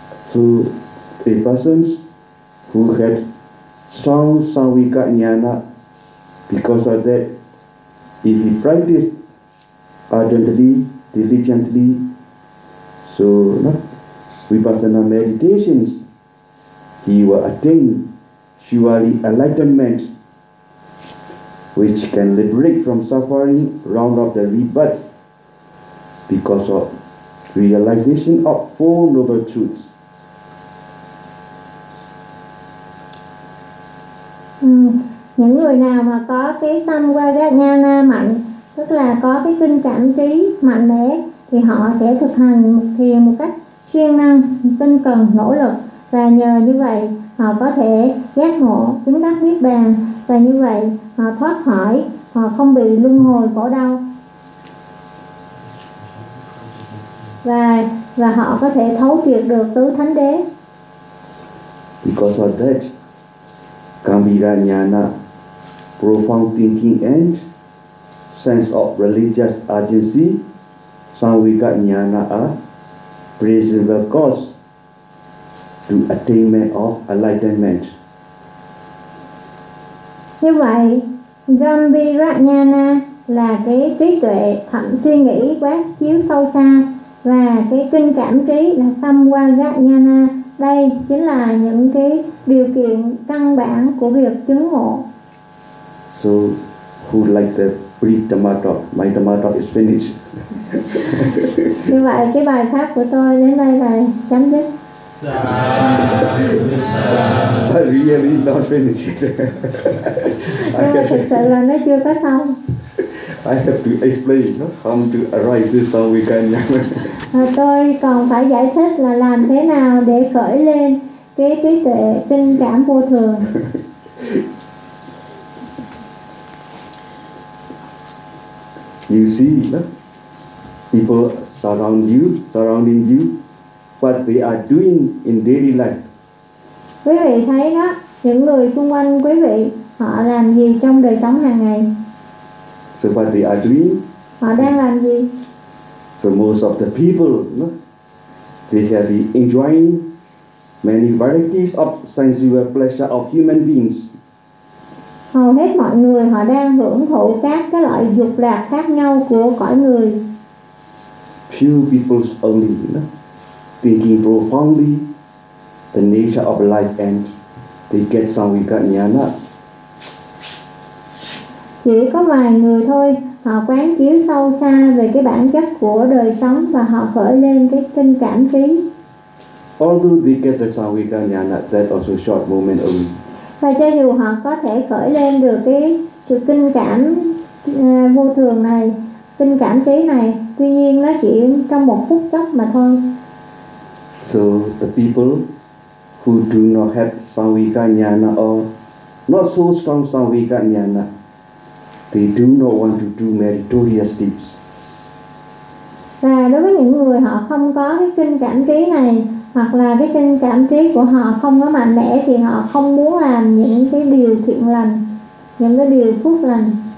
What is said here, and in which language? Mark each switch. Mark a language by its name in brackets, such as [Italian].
[English] So, a person who has strong Samvika Jnana, because of that, if he practices ardently, diligently, so Vipassana meditations, he will attain surely enlightenment, which can liberate from suffering round of the rebirth, because of realization of Four Noble Truths. [Vietnamese] Những người nào mà có cái Samvega Jnana mạnh, tức là có cái kinh cảm trí mạnh mẽ, thì họ sẽ thực hành thiền một cách siêng năng, tinh cần, nỗ lực, và nhờ như vậy họ có thể giác ngộ, chứng đắc niết bàn, và như vậy họ thoát khỏi, họ không bị luân hồi khổ đau, và họ có thể thấu triệt được tứ thánh đế. [English] Because of that, Gambhira Jnana, profound thinking and sense of religious urgency, Samvika Jnana are principal cause to attainment of enlightenment. [Vietnamese] Như vậy, Gambhira Jnana là cái trí tuệ thẩm suy nghĩ quán chiếu sâu xa, và cái kinh cảm trí là Samvega Jnana, đây chính là những cái điều kiện căn bản của việc chứng ngộ. [English] So, who like the pre-dhamma talk? My dhamma talk is finished. [Vietnamese] Như vậy, cái bài pháp của tôi đến đây là chấm dứt. [English] But really not finished. [Vietnamese] Thực sự là nó chưa có xong. [English] I have to explain how to arrive this Samvika Jnana. [Vietnamese] Tôi còn phải giải thích là làm thế nào để khởi lên cái trí tuệ tinh cảm vô thường. [English] You see, people surrounding you, what they are doing in daily life. [Vietnamese] Quý vị thấy đó, những người xung quanh quý vị, họ làm gì trong đời sống hàng ngày? [English] So what they are doing? [Vietnamese] Họ đang làm gì? [English] So most of the people, they have been enjoying many varieties of sensual pleasure of human beings. [Vietnamese] Hầu hết mọi người họ đang hưởng thụ các cái loại dục lạc khác nhau của cõi người. [English] Few people only, thinking profoundly the nature of life and they get Samvika Jnana. [Vietnamese] Chỉ có vài người thôi, họ quán chiếu sâu xa về cái bản chất của đời sống và họ khởi lên cái kinh cảm trí. [English] Although they get the Samvika Jnana, that also short moment only. [Vietnamese] Và cho dù họ có thể khởi lên được cái sự kinh cảm vô thường này, kinh cảm trí này, tuy nhiên nó chỉ trong một phút chốc mà thôi. [English] So the people who do not have Samvika Jnana or not so strong samvega jnana. They do not want to do meritorious deeds. [Vietnamese] Và đối với những người họ không có cái kinh cảm trí này, hoặc là cái kinh cảm trí của họ không có mạnh mẽ, thì họ không muốn làm những cái điều thiện lành, những cái điều phước lành.